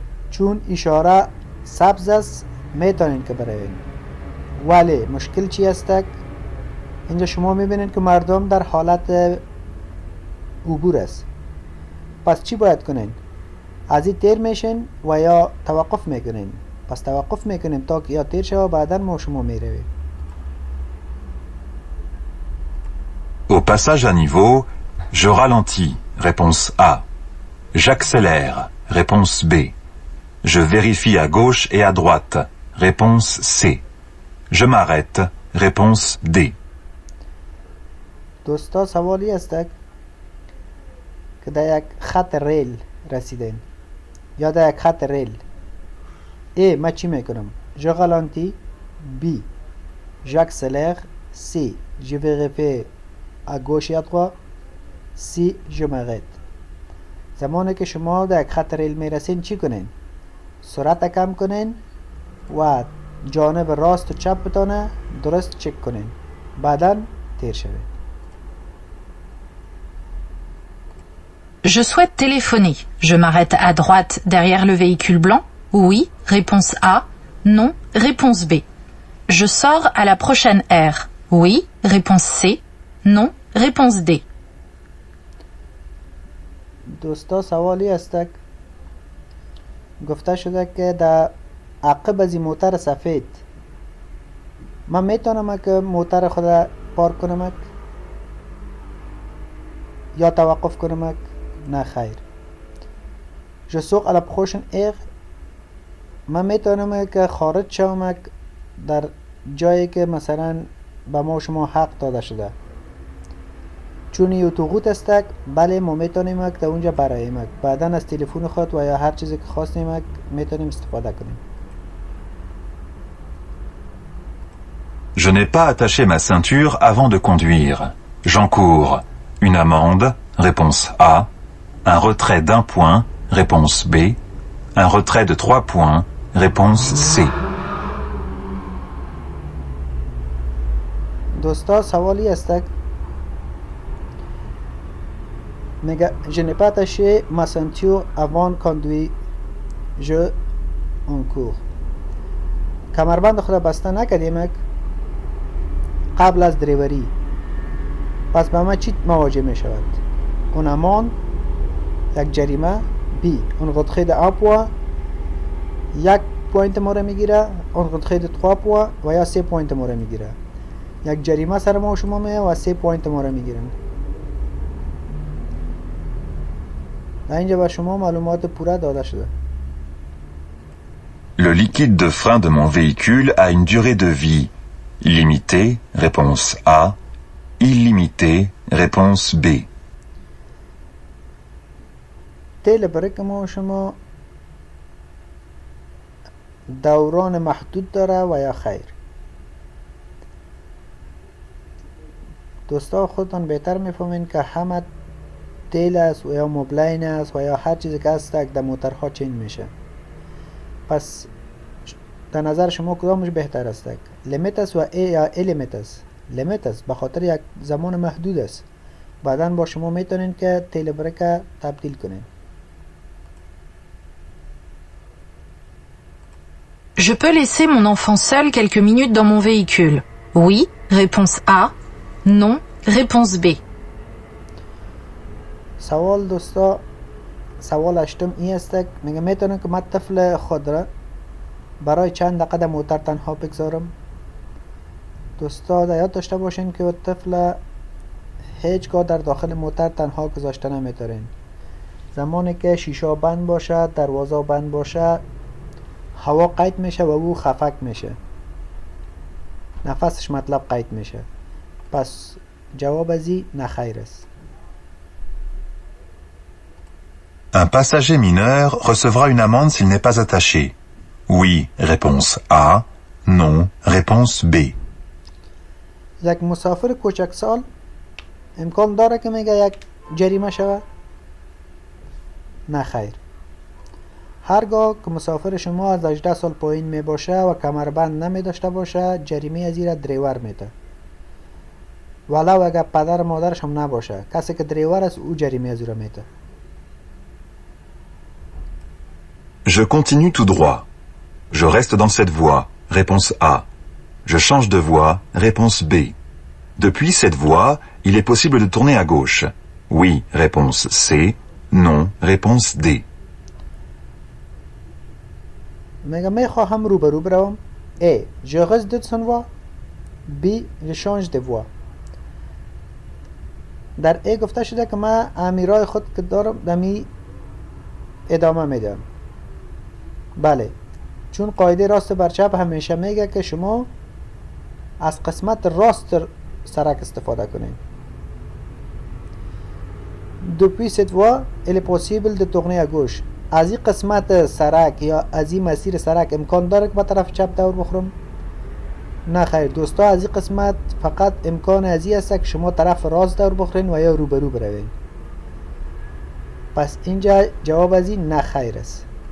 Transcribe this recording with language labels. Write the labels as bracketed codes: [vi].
[fa] چون اشاره سبز است میتونین که بروین، ولی مشکل چی است؟ اینجا شما میبینید که مردم در حالت عبور است. پس چی باید کنین؟ از این تیر میشین و یا توقف میکنین؟ پس توقف میکنیم تا که یا تیر شد و بعدا ما شما میرویم. [fr] Au passage à niveau, je ralentis, réponse A. J'accélère, réponse B. Je vérifie à gauche et à droite, réponse C. Je m'arrête, réponse D. [fa] دوستا سوالی است که در یک خط ریل رسیدین یا در یک خط ریل. ای من چی میکنم؟ [fr] je ralentis. B j'accélère. C je vérifie à gauche et à droite. C je m'arrête. [fa] زمانی که شما در یک خط ریل میرسین چی کنین؟ سرعت کم کنین و جانب راست و چپ بتانه درست چک کنین، بعدا تیر شوید. [fr] Je souhaite téléphoner. Je m'arrête à droite derrière le véhicule blanc. Oui. Réponse A. Non. Réponse B. Je sors à la prochaine aire. Oui. Réponse C. Non. Réponse D. [fa] دوستا سوالی است گفته شده که در عقب از این موتر سفید من میتونم که موتر خود پارک کنم یا توقف کنم؟ نه خیر. [fr] je sors à la prochaine aire. [fa] من میتونم که خارج شوم در جایی که مثلا به ما شما حق داده شده. چون این اتوقوت است بله ما میتونیم که در اونجا برایم بعدا از تلفن خود و یا هر چیزی که خواستیم میتونیم استفاده کنیم. [fr] Je n'ai pas attaché ma ceinture avant de conduire. J'encours une amende, réponse A, un retrait d'1 point, réponse B, un retrait de 3 points, réponse C. [fa] دوستا سوالی است میگه [fr] je n'ai pas attaché ma ceinture avant de conduire. je encours. [fa] کمربند خود بسته نکردیم قبل از دریوری، پس به ما چی مواجه می شود؟ اون امان یک جریمه. بی اون [fr] retrait de 1 point [fa] 1 پوینت ما را میگیره، اون [fr] retrait de 3 points [fa] و یا 3 پوینت ما را میگیره. یک جریمه سر ما و شما میه و 3 پوینت ما را میگیرن. در اینجا به شما معلومات پوره داده شده. [fr] Le liquide de frein de mon véhicule a une durée de vie limitée, réponse A, illimitée, réponse B. [fa] تیل بریک ما و شما دوران محدود داره و یا خیر؟ دوستا خودتان بهتر میفهمین که همه تیل است و یا مبلین است و یا هر چیزی که است در موترها چنج میشه. پس در نظر شما کدامش بهتر است؟ لیمیت است و یا لیمیت است؟ لیمیت است به خاطر یک زمان محدود است، بعدا با شما میتونین که تیل بریک تبدیل کنین. [fr] Je peux laisser mon enfant seul quelques minutes dans mon véhicule. Oui. Réponse A. Non. Réponse B. [fa] سوال دوستا، سوال هشتم این است میگه میتونم که من طفل خود را برای چند دقیقه در موتر تنها بگذارم؟ دوستا در یاد داشته باشین که طفل هیچگاه در داخل موتر تنها گذاشته نمیتارین. زمانی که شیشه بند باشه، دروازه بند باشه، هوا قید میشه و او خفک میشه، نفسش مطلب قید میشه. پس جواب ازی نخیر است. [fr] Un passager mineur recevra une amende s'il n'est pas attaché. Oui, réponse A. Non, réponse B. [fa] یک مسافر کوچکسال امکان داره که میگه یک جریمه شود؟ نه خیر. هرگاه که مسافر شما از 18 سال پایین می باشه و کمربند نمی داشته باشه جریمه از زیر دریور میده، ولو اگر پدر و مادرش هم نباشه. کسی که دریور است او جریمه از زیر میده. [fr] Je continue tout droit. Je reste dans cette voie. Réponse A. Je change de voie. Réponse B. Depuis cette voie, il est possible de tourner à gauche. Oui. Réponse C. Non. Réponse D. [fa] میگه میخواهم روبرو بروم. A. [fr] Je reste dans cette voie. B. Je change de voie. [fa] در A گفته شده که من امیرای خود که دارم دمی ادامه میدم. بله، چون قاعده راست بر چپ همیشه میگه که شما از قسمت راست سرک استفاده کنید. [fr] Depuis cette voie, il est possible de tourner à gauche. [fa] از این قسمت سرک یا از این مسیر سرک امکان داره که به طرف چپ دور بخورم؟ نه خیر دوستا، از این قسمت فقط امکان از این است که شما طرف راست دور بخورین و یا روبرو بروین. پس اینجا جواب از این نه خیر است.